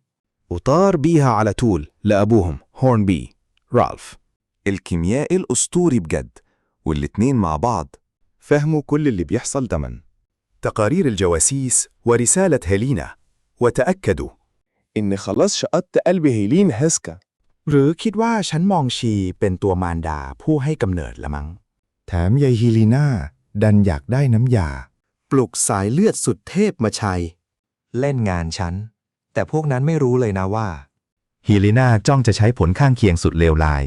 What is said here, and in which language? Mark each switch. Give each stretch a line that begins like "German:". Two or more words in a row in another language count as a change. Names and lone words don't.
Arabic: وطار بيها على طول لأبوهم هورنبي رالف. الكيميائي الأسطوري بجد، والاتنين مع بعض فهموا كل اللي بيحصل دمن. تقارير الجواسيس ورسالة هيلينا، وتأكدوا إن خلاص شقطت قلب هيلين هسكا.
Thai: หรือคิดว่าฉันมองชีเป็นตัวมารดาผู้ให้กำเนิดละมั้ง แถมยายฮีลีน่าดันอยากได้น้ำยา ปลุกสายเลือดสุดเทพมาใช้เล่นงานฉันแต่พวกนั้นไม่รู้เลยนะว่าฮีลีน่าจ้องจะใช้ผลข้างเคียงสุดเลวร้าย